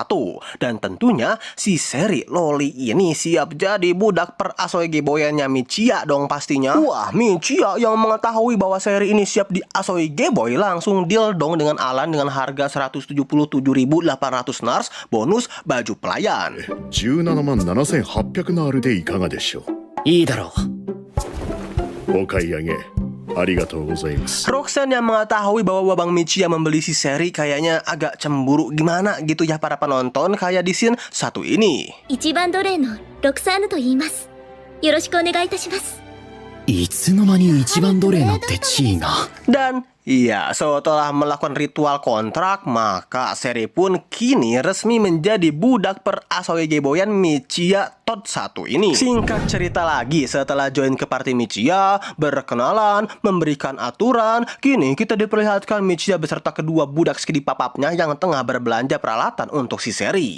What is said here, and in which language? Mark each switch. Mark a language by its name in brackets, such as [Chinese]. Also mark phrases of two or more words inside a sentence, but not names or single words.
[Indonesian] Dan tentunya si seri Loli ini siap jadi budak per Asogi Boyannya Michiya dong pastinya. Wah, Michiya yang mengetahui bahwa seri ini siap di Asogi Boy langsung deal dong dengan Alan dengan harga 177.800 nars bonus baju pelayan. [Japanese] 177800 ナールでいかがでしょいいだろう。う。お買い上げありがとうございます。 [Indonesian] Roxanne yang mengetahui bahwa Babang Michiya membeli si seri kayaknya agak cemburu gimana gitu ya para penonton kayak di scene satu ini. [Japanese] 一番奴隷のロクサーヌと言います。よろしくお願いいたします。いつの間に一番奴隷なんて地位が。 [Indonesian] Dan iya, setelah melakukan ritual kontrak, maka seri pun kini resmi menjadi budak per Asogi Boyan Michiya Tot 1 ini. Singkat cerita lagi, setelah join ke party Michiya, berkenalan, memberikan aturan, kini kita diperlihatkan Michiya beserta kedua budak skidi papapnya yang tengah berbelanja peralatan untuk si seri.